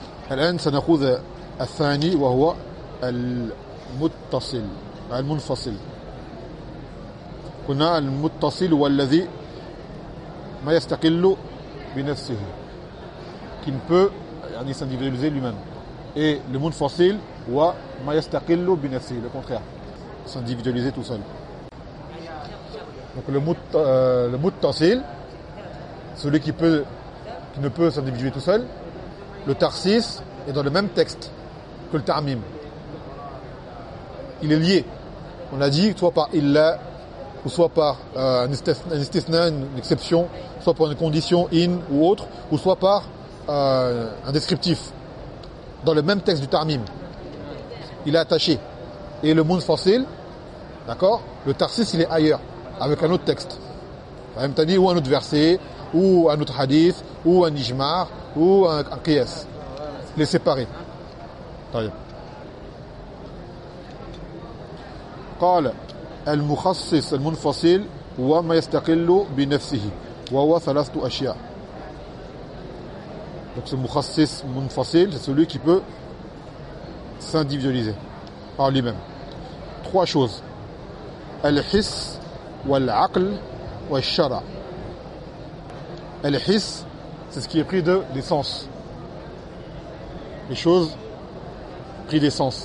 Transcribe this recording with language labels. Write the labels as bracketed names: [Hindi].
[Arabic] الآن سنأخذ الثاني وهو المتصل المنفصل. قلنا المتصل والذي ما يستقل بنفسه. [French] Qui ne peut [Arabic] يعني [French] s'individualiser lui-même. Et le [Arabic] منفصل هو ما يستقل بنفسه. [French] Le contraire. S'individualiser tout seul. Donc le muttasil, celui qui ne peut s'individuer tout seul, le tarsis est dans le même texte que le tarmim. Il est lié. On a dit soit par illa, ou soit par un istithna, une exception, soit par une condition in ou autre, ou soit par un descriptif. Dans le même texte du tarmim, il est attaché. Et le munfasil, d'accord, le tarsis, il est ailleurs. Avec un autre texte. Même t'as dit, ou un autre verset, ou un autre hadith, ou un ijmar, ou un qiyas. Les séparer. Taïb. [Arabic] قال المخصص المنفصل هو ما يستقل بنفسه وهو ثلاثة أشياء. [French] Donc ce [Arabic] مخصص منفصل, [French] c'est celui qui peut s'individualiser par lui-même. Trois choses. [Arabic] الحس والعقل والشرع. [French] الحس, c'est ce qui est pris de l'essence. Les choses pris d'essence.